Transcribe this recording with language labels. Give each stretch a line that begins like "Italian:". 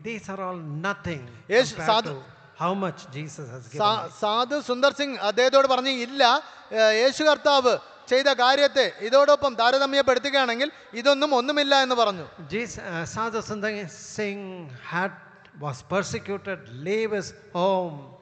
English: These are all nothing compared to how much Jesus has given me.
Malayalam: സാധു സുന്ദർ സിംഗ് അദ്ദേഹത്തോട് പറഞ്ഞു, ഇല്ല, യേശു കർത്താവ് ചെയ്ത കാര്യത്തെ ഇതോടൊപ്പം താരതമ്യപ്പെടുത്തുകയാണെങ്കിൽ ഇതൊന്നും ഒന്നുമില്ല എന്ന് പറഞ്ഞു.
English: Sadhu Sundar Singh was persecuted, leave his home,